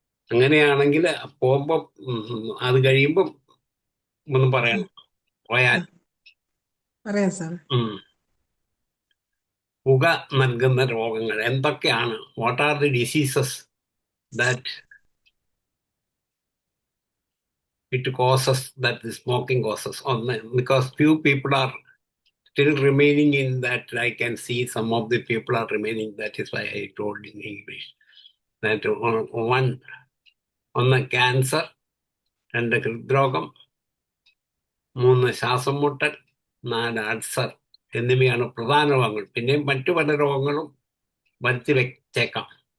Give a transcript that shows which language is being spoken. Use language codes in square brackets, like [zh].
[ml] അങ്ങനെയാണെങ്കിൽ പോകുമ്പം അത് കഴിയുമ്പം ഒന്നും പറയണം. പോയാൽ പറയാം സാർ. പുക നൽകുന്ന രോഗങ്ങൾ എന്തൊക്കെയാണ്? [en] What are the diseases that it causes, that the smoking causes? ഒന്ന്, because few people are still remaining in that. I can see some of the people are remaining. That is why I told in English that [ml] ഒന്ന് cancer, 2 ഹൃദ്രോഗം, 3 ശ്വാസം മുട്ടൽ, 4 ulcer എന്നിവയാണ് പ്രധാന രോഗങ്ങൾ. പിന്നെയും മറ്റു പല രോഗങ്ങളും വരുത്തി വെച്ചേക്കാം.